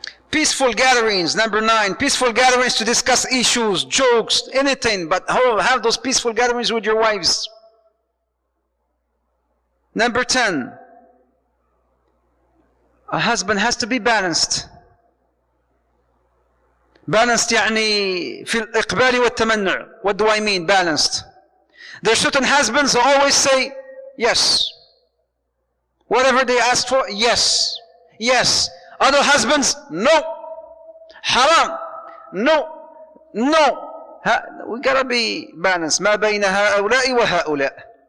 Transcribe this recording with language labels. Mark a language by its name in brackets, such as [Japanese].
[English] Peaceful gatherings, number 9. Peaceful gatherings to discuss issues, jokes, anything, but have those peaceful gatherings with your wives. Number 10. A husband has to be balanced. Balanced [Arabic] يعني في الإقبال والتمنع. [English] What do I mean balanced? There are certain husbands who always say yes. Whatever they ask for, yes. Yes. Other husbands, no. Haram. No. No. We gotta be balanced. [Arabic] ما بين هؤلاء وهؤلاء.